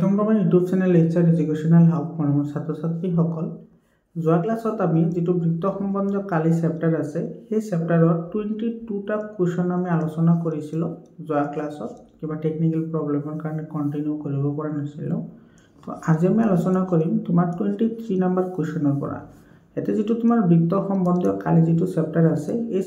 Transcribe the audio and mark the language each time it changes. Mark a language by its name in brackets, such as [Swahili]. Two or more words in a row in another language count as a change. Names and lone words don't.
[English] Welcome to my YouTube channel HR Educational Hub [Assamese] मरমৰ ছাত্ৰ ছাত্ৰীসকল যোৱা ক্লাছত আমি যেটো বৃত্ত সম্বন্ধীয় কালি চেপ্টাৰ আছে সেই চেপ্টাৰৰ 22টা কোৱেশ্চন আমি আলোচনা কৰিছিল যোৱা ক্লাছত কিবা [English] technical problem [Assamese] কাৰণে কন্টিনিউ কৰিব পৰা নাছিল তো আজি আমি আলোচনা কৰিম তোমাৰ 23 নম্বৰ কোৱেশ্চনৰ পৰা এতে যেটো তোমাৰ বৃত্ত সম্বন্ধীয় কালি যেটো চেপ্টাৰ আছে এই